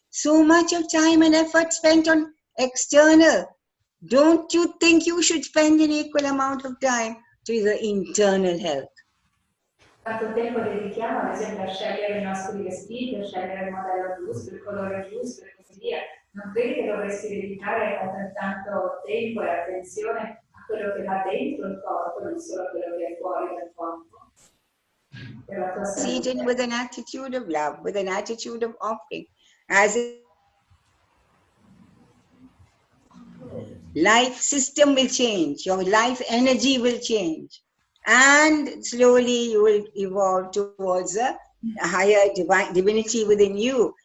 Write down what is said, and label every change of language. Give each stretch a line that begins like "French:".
English: So much of time and effort spent on external. Don't you think you should spend an equal amount of time to the internal health?
Italian: Quanto tempo dedichiamo ad esempio a scegliere i nostri vestiti, a scegliere il modello giusto, il colore giusto e così via. Non credi che dovresti dedicare altrettanto tempo e attenzione a quello che va dentro il corpo, non solo a quello che è fuori dal corpo?
English: Seated with an attitude of love, with an attitude of offering, as life system will change, your life energy will change, and slowly you will evolve towards a higher divinity within you.